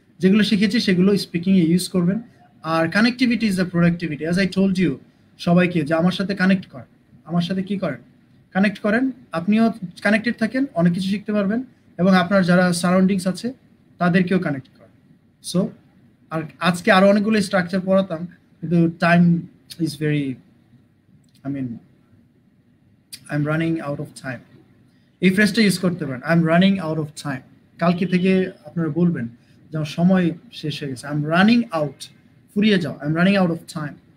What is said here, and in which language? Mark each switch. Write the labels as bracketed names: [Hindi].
[Bangla] যেগুলো শিখেছি সেগুলো স্পিকিং এ ইউজ করবেন। আর [English] connectivity is the productivity, as I told you [Bangla] সবাইকে যে আমার সাথে কানেক্ট করেন, আমার সাথে কি করেন, কানেক্ট করেন। আপনিও কানেক্টেড থাকেন, অনেক কিছু শিখতে পারবেন, এবং আপনার যারা সারাউন্ডিংস আছে তাদেরকেও কানেক্ট করেন। সো আর আজকে আরো অনেকগুলো স্ট্রাকচার পড়াতাম, কিন্তু time [English] is very, I mean, I'm running out of time. [Bangla] এই ফ্রেজটা ইউজ করতে পারেন, [English] I am running out of time. [Bangla] কালকে থেকে আপনারা বলবেন যে আমার সময় শেষ হয়ে গেছে, [English] I am running out, [Bangla] ফুরিয়ে যাও, I am running out of time.